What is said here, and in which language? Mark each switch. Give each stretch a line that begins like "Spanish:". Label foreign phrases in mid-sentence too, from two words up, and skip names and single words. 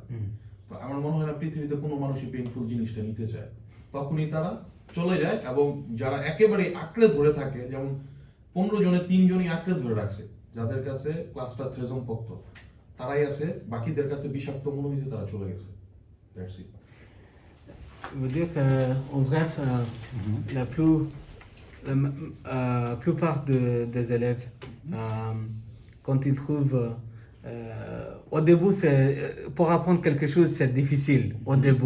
Bangla: তো আমার মনে হয় না পৃথিবীতে কোনো মানুষই পেইনফুল জিনিসটা নিতে চায়, তখনই তারা চলে যায়। এবং যারা একেবারে আঁকড়ে ধরে থাকে, যেমন 15 জনে 3 জনই আঁকড়ে ধরে রাখছে, যাদের কাছে ক্লাসটা থ্রেজম পক্ত, তারাই আছে, বাকিদের কাছে বিষাক্ত মনে হয়েছে, তারা চলে গেছে।
English: That's it.
French: Vous dire qu'en bref, la plupart des élèves, quand ils trouvent, au début, pour apprendre quelque chose, c'est difficile au début.